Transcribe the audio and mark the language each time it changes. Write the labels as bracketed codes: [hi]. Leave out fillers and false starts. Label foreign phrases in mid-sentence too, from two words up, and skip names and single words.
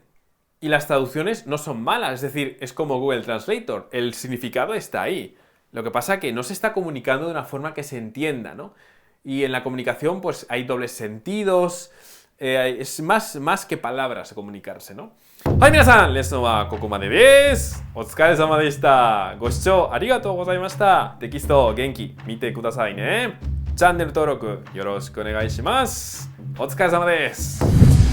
[es] Y las traducciones no son malas, es decir, es como Google Translator, el significado está ahí. Lo que pasa es que no se está comunicando de una forma que se entienda, ¿no? Y en la comunicación pues hay dobles sentidos, es más que palabras comunicarse, ¿no? [ja] はい皆さん、レッスンはここまでです。お疲れ様でした. ご視聴ありがとうございました。テキスト元気見てくださいね. Channel登録よろしくお願いします。お疲れ様です。